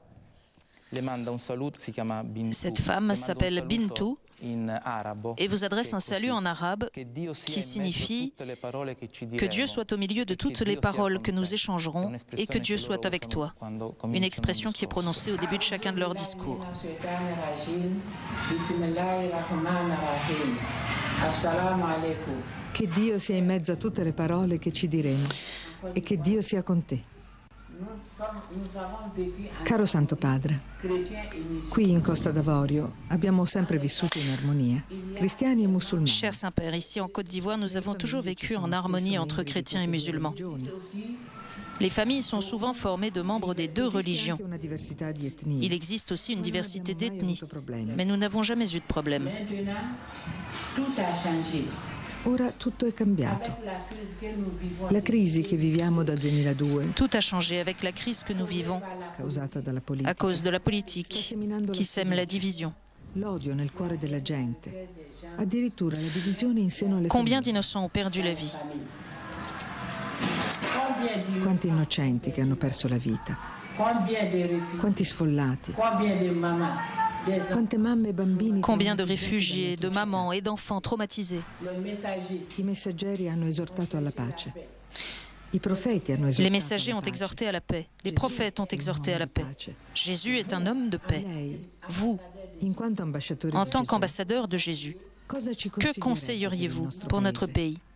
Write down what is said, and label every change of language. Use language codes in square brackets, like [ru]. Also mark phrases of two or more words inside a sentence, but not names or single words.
[fr] Cette femme s'appelle Bintou et vous adresse un salut en arabe qui signifie que Dieu soit au milieu de toutes les paroles que nous échangerons et que Dieu soit avec toi. Une expression qui est prononcée au début de chacun de leurs discours. [it] Che Dio sia in mezzo a tutte le parole che ci diremo e che Dio sia con te. Caro Santo Padre, qui in Costa d'Avorio abbiamo sempre vissuto in armonia, cristiani e musulmani. [fr] Cher Saint-Père, ici en Côte d'Ivoire, nous avons toujours vécu en harmonie entre chrétiens et musulmans. Les familles sont souvent formées de membres des deux religions. Il existe aussi une diversité d'ethnies, mais nous n'avons jamais eu de problème. [it] Ora tutto è cambiato. La crisi che viviamo dal 2002 [fr] Tout a changé avec la crise que nous vivons à cause de la politique qui sème la division. [it] l'odio nel cuore della gente, addirittura la divisione in seno alle [fr] Combien [it] famiglie. [fr] d'innocents ont perdu la vie? [it] Quanti innocenti che hanno perso la vita, quanti sfollati, [fr] Combien de réfugiés, de mamans et d'enfants traumatisés. Les messagers ont exhorté à la paix. Les prophètes ont exhorté à la paix. Jésus est un homme de paix. Vous, en tant qu'ambassadeur de Jésus, que conseilleriez-vous pour notre pays?